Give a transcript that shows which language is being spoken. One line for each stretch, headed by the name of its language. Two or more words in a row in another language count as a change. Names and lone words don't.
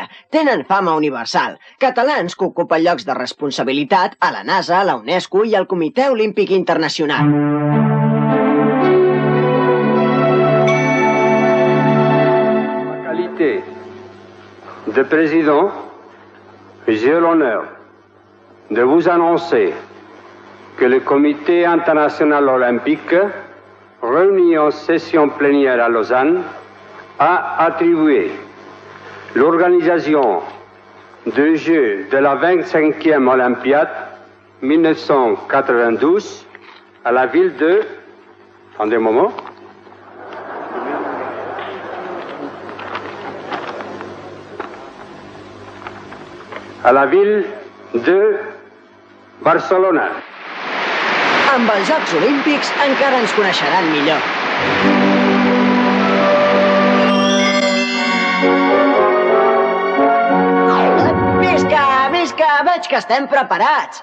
Catalan: Tenen fama universal. Catalans que ocupen llocs de responsabilitat a la NASA, a la UNESCO i al Comitè Olímpic Internacional.
French: De président, j'ai l'honneur de vous annoncer que le Comité international olympique, réuni en session plénière à Lausanne, a attribué l'organisation des Jeux de la 25e Olympiade 1992 à la ville de... Attendez un moment. À la ville de Barcelona.
Catalan: Amb els Jocs Olímpics encara ens coneixeran millor. Visca, visca, veig que estem preparats.